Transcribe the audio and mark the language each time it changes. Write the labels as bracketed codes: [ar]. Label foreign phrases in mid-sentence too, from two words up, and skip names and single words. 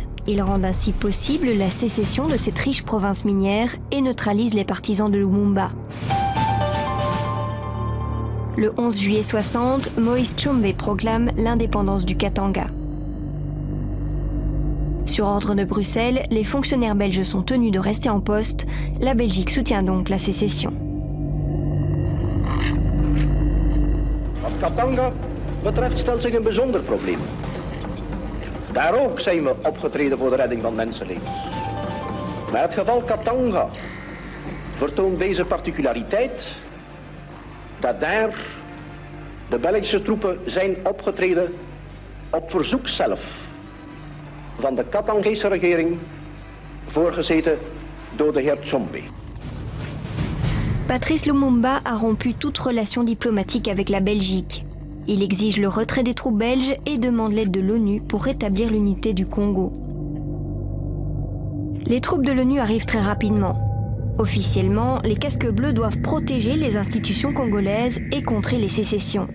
[fr] Ils rendent ainsi possible la sécession de cette riche province minière et neutralisent les partisans de Lumumba. Le 11 juillet 60, Moïse Tshombe proclame l'indépendance du Katanga. Sur ordre de Bruxelles, les fonctionnaires belges sont tenus de rester en poste. La Belgique soutient donc la sécession. [nl] Wat Katanga betreft stelt zich een bijzonder probleem. Daar ook zijn we opgetreden voor de redding van mensenlevens. Maar het geval Katanga vertoont deze particulariteit dat daar de Belgische troepen zijn opgetreden op verzoek zelf van de Katangese regering, voorgezeten door de heer Tshombe. [fr] Patrice Lumumba a rompu toute relation diplomatique avec la Belgique. Il exige le retrait des troupes belges et demande l'aide de l'ONU pour rétablir l'unité du Congo. Les troupes de l'ONU arrivent très rapidement. Officiellement, les casques bleus doivent protéger les institutions congolaises et contrer les sécessions.